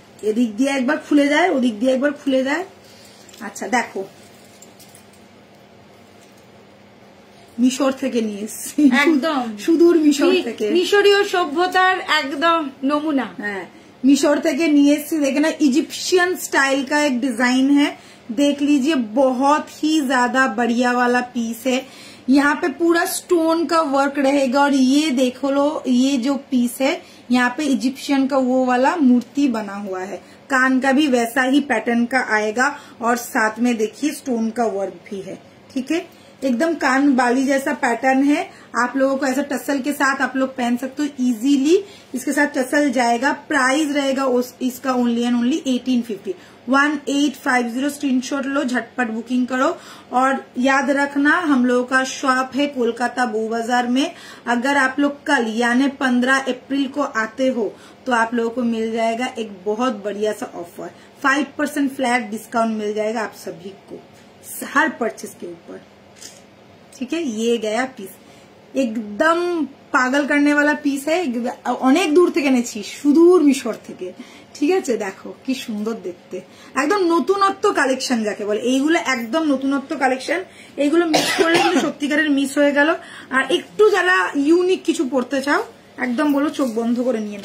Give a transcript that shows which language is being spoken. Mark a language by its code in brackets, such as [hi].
[bn] এদিক দিয়ে একবার খুলে যায়, ওদিক দিয়ে একবার খুলে যায়। আচ্ছা দেখো, মিশর থেকে নিয়ে এসেছি, একদম সুদূর মিশর থেকে, মিশরীয় সভ্যতার একদম নমুনা। হ্যাঁ, मिशोर থেকে নিয়ে এসেছি। [hi] देखना इजिप्शियन स्टाइल का एक डिजाइन है, देख लीजिए, बहुत ही ज्यादा बढ़िया वाला पीस है। यहाँ पे पूरा स्टोन का वर्क रहेगा और ये देखो लो, ये जो पीस है यहाँ पे इजिप्शियन का वो वाला मूर्ति बना हुआ है। कान का भी वैसा ही पैटर्न का आएगा और साथ में देखिए स्टोन का वर्क भी है, ठीक है। एकदम कान बाली जैसा पैटर्न है। आप लोगों को ऐसा टसल के साथ आप लोग पहन सकते हो इजीली, इसके साथ टसल जाएगा। प्राइस रहेगा इसका ओनली एंड ओनली 1850। 1850 स्क्रीनशॉट लो, झटपट बुकिंग करो। और याद रखना, हम लोगों का शॉप है कोलकाता बो बाजार में। अगर आप लोग कल यानी 15 अप्रैल को आते हो तो आप लोगों को मिल जाएगा एक बहुत बढ़िया सा ऑफर, 5% फ्लैट डिस्काउंट मिल जाएगा आप सभी को हर परचेज के ऊपर, ठीक है। ये गया पीस, एकदम পাগল करने वाला পিস है। [bn] অনেক দূর থেকে এনেছি, সুদূর মিশর থেকে, ঠিক আছে। দেখো কি সুন্দর দেখতে, একদম নতুনত্ব কালেকশন যাকে বলে, এইগুলো একদম নতুনত্ব কালেকশন। এইগুলো মিস করলে কিন্তু সত্যিকারের মিস হয়ে গেল। আর একটু যারা ইউনিক কিছু পড়তে চাও, একদম বলো চোখ বন্ধ করে নিয়ে।